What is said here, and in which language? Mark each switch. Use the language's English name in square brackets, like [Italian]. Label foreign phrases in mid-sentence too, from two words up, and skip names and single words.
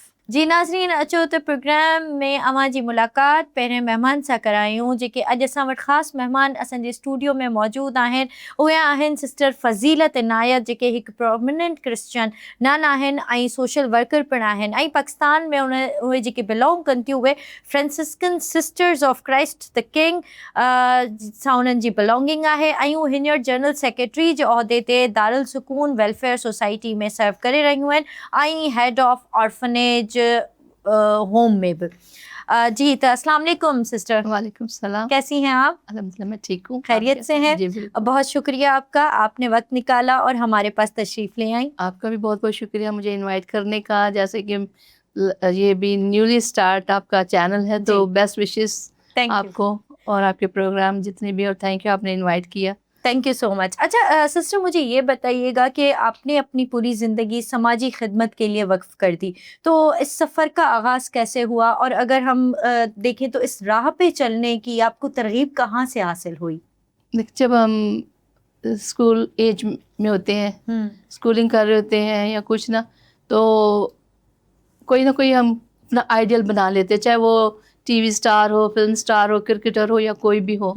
[Sindhi] जी नाज़रीन अचो त प्रोग्राम में अवां जी मुलाक़ात पहिरें महिमान सां करायूं, जेके अॼु असां वटि ख़ासि महिमान असांजे स्टूडियो में मौजूदु आहिनि। उहे आहिनि सिस्टर फज़ीलत इनायत, जेके हिकु [English] prominent Christian nun [Sindhi] आहिनि ऐं [English] social worker [Sindhi] पिणु आहिनि, ऐं पाकिस्तान में उहे जेके बिलोंग कनि थियूं उहे फ्रेंसिस्कन सिस्टर्स ऑफ क्राइस्ट द किंग सां उन्हनि जी बिलोंगिंग आहे, ऐं उहे हींअर [English] general secretary [Sindhi] जे उहिदे ते दारुल सुकून वेलफेयर सोसाइटी में सर्व करे रहियूं आहिनि ऐं [English] head of orphanage home [Sindhi] में भी। [Urdu] جی تو [Arabic] السلام عليكم [Urdu] सिस्टर। [Arabic] وعليكم السلام. [Urdu] کیسی ہیں آپ? الحمدللہ میں ٹھیک ہوں. خیریت سے ہیں? جی بالکل. بہت شکریہ آپ کا، آپ نے وقت نکالا اور ہمارے پاس تشریف لے آئی. آپ کا بھی بہت بہت شکریہ مجھے انوائٹ کرنے کا۔ جیسے کہ یہ بھی [English] newly start [Urdu] آپ کا چینل ہے، تو [English] best wishes [Urdu] آپ کو اور آپ کے پروگرام جتنے بھی، اور [English] thank you [Urdu] آپ نے انوائٹ کیا. [English] Thank you so much. [Urdu] اچھا سسٹر مجھے یہ بتائیے گا کہ آپ نے اپنی پوری زندگی سماجی خدمت کے لیے وقف کر دی, تو اس سفر کا آغاز کیسے ہوا, اور اگر ہم دیکھیں تو اس راہ پہ چلنے کی آپ کو ترغیب کہاں سے حاصل ہوئی؟ جب ہم [English] school age [Urdu] میں ہوتے ہیں, اسکولنگ کر رہے ہوتے ہیں یا کچھ نہ, تو کوئی نہ کوئی ہم اپنا آئیڈیل بنا لیتے ہیں, چاہے وہ [English] TV star [Urdu] ہو, [English] film star [Urdu] ہو, کرکٹر ہو یا کوئی بھی ہو.